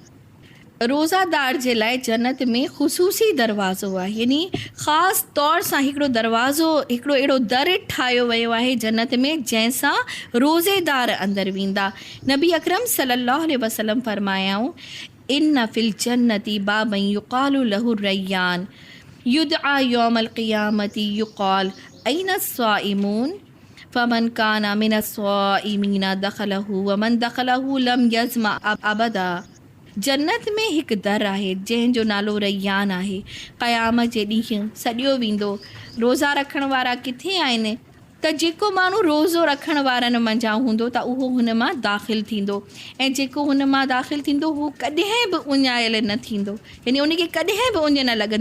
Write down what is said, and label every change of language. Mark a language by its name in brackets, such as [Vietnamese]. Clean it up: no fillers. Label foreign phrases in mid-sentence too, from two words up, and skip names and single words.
[Sindhi] रोज़ादार जे लाइ जन्नत में ख़ुसूसी दरवाज़ो आहे, यानी ख़ासि तौर सां हिकिड़ो दरवाज़ो, हिकिड़ो अहिड़ो दर ठाहियो वियो आहे जन्नत में जंहिंसां रोज़ेदार अंदरि वेंदा। नबी अकरम [Arabic] صلى الله عليه وسلم [Sindhi] फरमायाऊं, [Arabic] إن في الجنة بابا يقال له الريان يدعى يوم القيامة يقال أين الصائمون فمن كان من الصائمين دخله ومن دخله لم يظمأ أبدا. [Sindhi] जन्नत में हिकु दर आहे जंहिंजो नालो रैयान आहे। क़यामत जे ॾींहुं सॼियो वेंदो, रोज़ा रखण वारा किथे आहिनि, त जेको माण्हू रोज़ो रखण वारनि मंझां हूंदो त उहो हुन मां दाख़िल थींदो, ऐं जेको हुन मां दाख़िल थींदो हू कॾहिं बि उञायल न थींदो, यानी उनखे कॾहिं बि उञ न लॻंदी।